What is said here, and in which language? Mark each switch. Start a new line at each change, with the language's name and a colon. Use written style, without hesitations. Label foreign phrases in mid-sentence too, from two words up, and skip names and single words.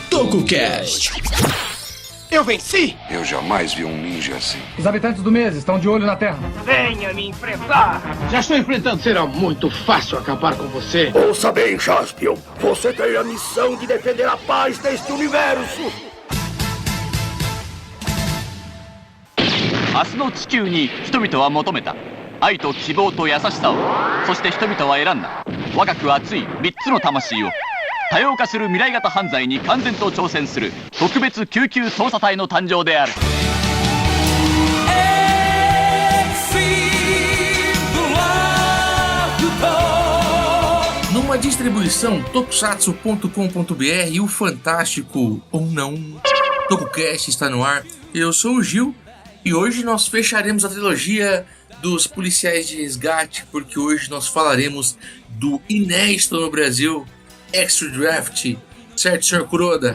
Portuguese: TokuCast. Eu venci! Eu jamais vi um ninja assim. Os habitantes do mês estão de olho na Terra. Venha me enfrentar! Já estou enfrentando. Será muito fácil acabar com você. Ouça bem, Jaspion. Você tem a missão de defender a paz deste universo.
Japanese: 明日の地球に人々は求めた愛と希望と優しさを、そして人々は選んだ若く熱い3つの魂を多様化する未来型犯罪に完全と挑戦する特別救急捜査隊の誕生である。
Portuguese: Numa distribuição tokusatsu.com.br e o fantástico ou não TokuCast está no ar. Eu sou o Gil e hoje nós fecharemos a trilogia dos policiais de resgate, porque hoje nós falaremos do inédito no Brasil Extra Draft, certo, senhor Kuroda?